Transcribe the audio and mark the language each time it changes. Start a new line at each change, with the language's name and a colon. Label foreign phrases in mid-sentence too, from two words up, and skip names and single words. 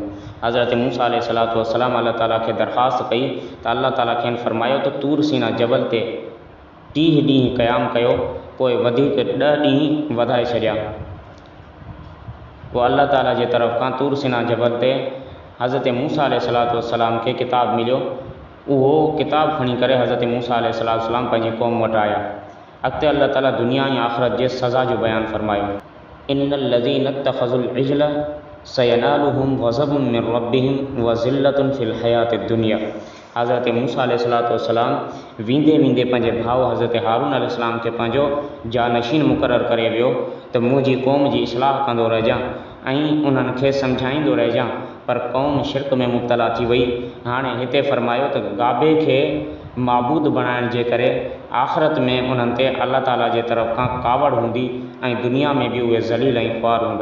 Sindhi: हज़रत मूसा अलैहिस्सलाम अल्लाह ताला खे दरख़्वास्त कई त अल्लाह ताला खेनि फरमायो त तूर सीना जबल ते 30 ॾींहं क़याम कयो, पोइ वधीक 10 ॾींहं वधाए छॾिया। पोइ अल्लाह ताला जे तरफ़ खां तूर सीना जबल ते हज़रत मूसा अलैहिस्सलाम खे किताब मिलियो। उहो किताब खणी करे हज़रत मूसा अलैहिस्सलाम पंहिंजी क़ौम वटि आया। अॻिते अल्लाह ताला दुनिया ऐं आख़िरत जे सज़ा जो बयानु फरमायो।
Arabic: إن الذين اتخذوا العجل سينالهم غضب من ربهم وذلة في الحياة الدنيا.
Sindhi: हज़रत मूसा अलैहिस्सलाम वेंदे वेंदे पंहिंजे भाउ हज़रत हारून अलैहिस्सलाम खे पंहिंजो जानशीन मुक़ररु करे वियो त मुंहिंजी क़ौम जी इस्लाह कंदो रहिजां ऐं उन्हनि खे सम्झाईंदो रहिजां, पर क़ौम शिरक में मुब्तला थी वई। हाणे हिते फरमायो त गाबे खे माबूद बणाइण जे करे आख़िरत में उन्हनि ते अल्लाह ताला जे तरफ़ खां कावड़ हूंदी ऐं दुनिया में बि उहे ज़लील ऐं ख़्वार हूंदा।